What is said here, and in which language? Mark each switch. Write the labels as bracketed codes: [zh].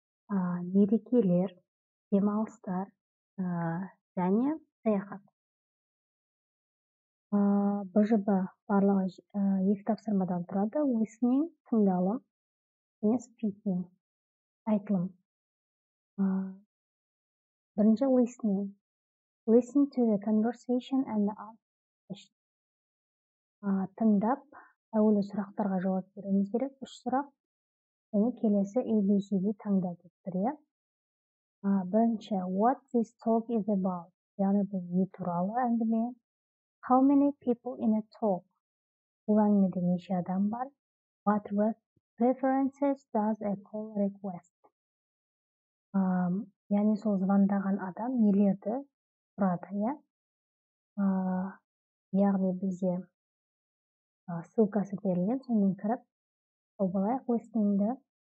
[kk] Мерекелер, демалыстар және саяхат. БЖБ барлығы 2 тапсырмадан тұрады: listening, тыңдалым, және speaking, айтылым. Бірінші listening. [en] Listen to the conversation and the answer. [kk] Тыңдап, әуелі сұрақтарға жауап беруіміз керек. 3 сұрақ. Және келесі ABCD таңда деп тұр. Бірінші, [en] what this talk is about. [kk] Яғни бұл не туралы әңгіме? [en] How many people in a talk? [kk] Бұл әңгімеде неше адам бар? [en] What preferences does a call request? [kk] Яғни сол звондаған адам нелерді сұрады, яғни бізде ссылкасы берілген, сонымен кіріп болайық listeningді.